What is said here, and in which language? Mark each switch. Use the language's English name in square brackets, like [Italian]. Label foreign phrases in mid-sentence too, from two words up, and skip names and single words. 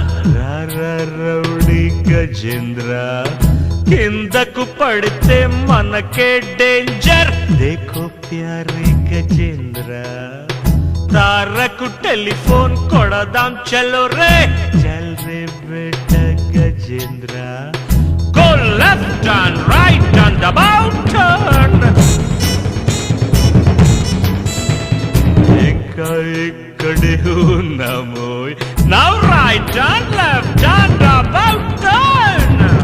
[Telugu] రౌడీ గజేంద్ర కిందకు పడితే మనకే డేంజర్, [Hindi] देखो प्यारे [Telugu] గజేంద్ర తారకు టెలిఫోన్ కొడదాం [Hindi] चलो रे, चल रे बेटा [Telugu] గజేంద్ర, [English] go left and right and about turn. [Telugu] ఎక్కా ఇక్కడే ఉన్నామోయ్, [English] now right and left and about turn.